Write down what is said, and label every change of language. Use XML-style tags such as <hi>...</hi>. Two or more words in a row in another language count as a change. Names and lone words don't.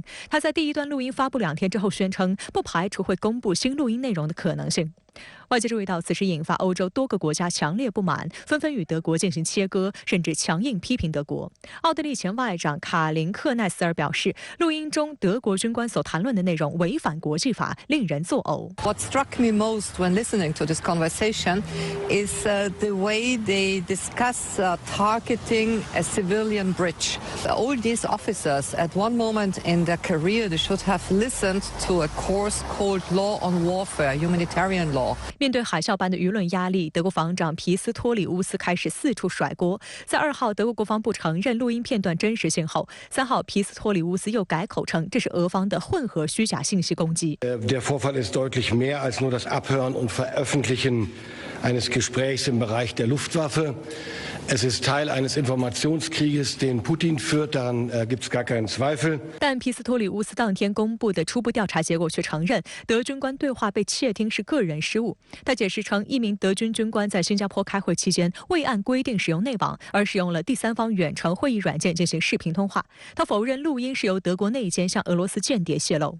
<zh>他在第一段录音发布2天之后宣称，不排除会公布新录音内容的可能性。外界注意到，此事引发欧洲多个国家强烈不满，纷纷与德国进行切割，甚至强硬批评德国。奥地利前外长卡林克奈斯尔表示，录音中德国军官所谈论的内容违反国际法，令人作呕。</zh> <en>What struck me most when listening to this conversation is the way they discuss targeting a civilian bridge. All these officers, at one moment in their career, they should have listened to a course called Law on Warfare, Humanitarian Law.</en> <zh>面对海啸般的舆论压力，德国防长皮斯托里乌斯开始四处甩锅。在2号，德国国防部承认录音片段真实性后，3号皮斯托里乌斯又改口称这是俄方的混合虚假信息攻击。</zh> <de>Der Vorfall ist deutlich mehr als nur das Abhören und Veröffentlichen eines Gesprächs im Bereich der Luftwaffe. Es ist Teil eines Informationskrieges, den Putin führt, daran gibt es gar keinen Zweifel.</de> <zh>但皮斯托里乌斯当天公布的初步调查结果却承认，德军官对话被窃听是个人失误。他解释称，一名德军军官在新加坡开会期间未按规定使用内网，而使用了第三方远程会议软件进行视频通话。他否认录音是由德国内奸向俄罗斯间谍泄露。</zh>